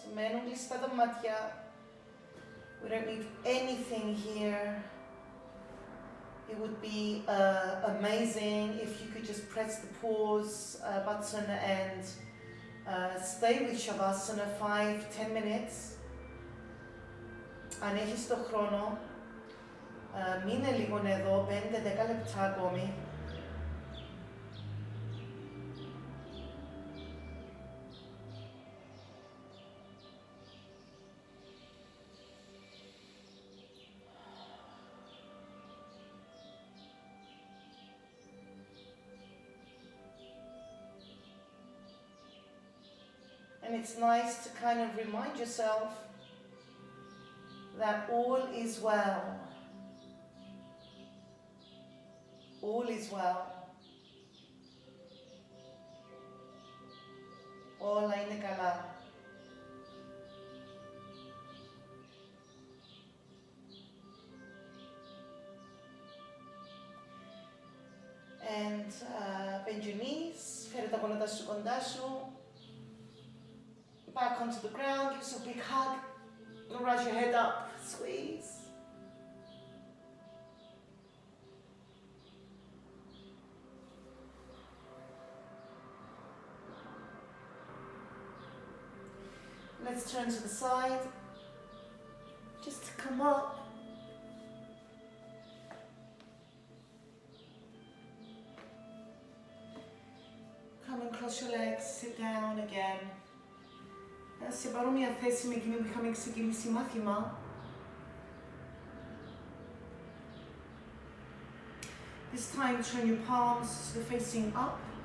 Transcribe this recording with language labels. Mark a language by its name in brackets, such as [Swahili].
[Greek] Μένουν κλειστά τα μάτια. [English] We don't need anything here. it would be amazing if you could just press the pause button and stay with Shavasana 5-10 minutes. [Greek] Αν έχεις το χρόνο, μείνε λίγο εδώ, 5-10 λεπτά ακόμη. [English] And it's nice to kind of remind yourself that all is well. All is well. [Greek] Όλα είναι καλά. [English] And bend your knees, [Greek] φέρε τα γόνατα σου κοντά σου. [English] Back onto the ground, give yourself a big hug. Raise your head up, squeeze. Let's turn to the side, just to come up. Come and cross your legs, sit down again. [Greek] Σε παρόμοια θέση με εκείνη που είχαμε ξεκινήσει μάθημα. [English] This time turn your palms so they're facing up.